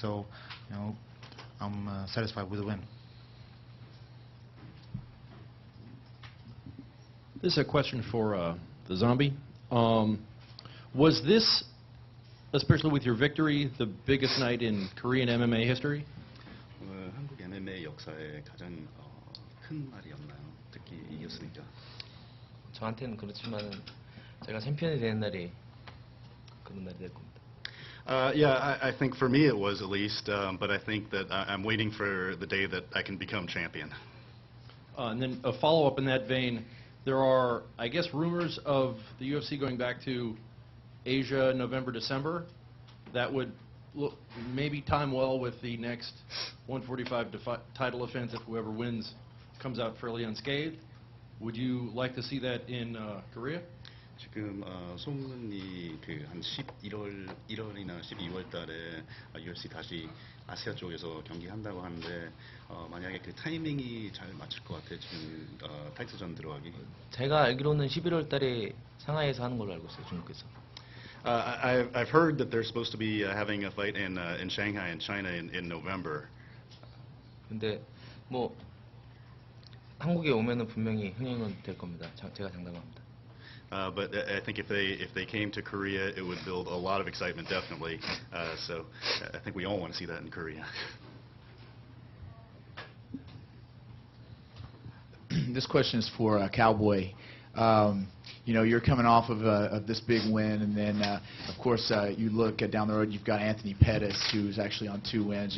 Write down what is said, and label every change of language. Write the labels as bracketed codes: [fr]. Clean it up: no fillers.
[en] So I'm satisfied with the win. This is a question for the Zombie. Was this, especially with your victory, the biggest night in Korean MMA history? [ko] 한국 MMA 역사에 가장 큰 날이었나요? 특히 이겼으니까. 저한테는 그렇지만은 제가 챔피언이 되는 날이 그런 날이 될 겁니다. [en] Yeah, I think for me it was at least, but I think that I'm waiting for the day that I can become champion. And then a follow-up in that vein. There are, I guess, rumors of the UFC going back to Asia November, December. That would maybe time well with the next 145 title offense if whoever wins comes out fairly unscathed. Would you like to see that in Korea? [ko] 지금 소문이 한 1월이나 12월 달에 UFC 다시 아시아 쪽에서 경기한다고 하는데 만약에 그 타이밍이 잘 맞을 것 같아요. 지금 타이틀전 들어가기. 제가 알기로는 11월 달에 상하이에서 하는 걸로 알고 있어요, 중국에서. [en] I've heard that they're supposed to be having a fight in Shanghai in China in November. [ko] 근데 뭐 한국에 오면은 분명히 흥행은 될 겁니다. 제가 장담합니다. [en] But I think if they came to Korea, it would build a lot of excitement, definitely. So I think we all want to see that in Korea. This question is for Cowboy. You're coming off of this big win, and then, of course, you look down the road, you've got Anthony Pettis, who's actually on 2 wins.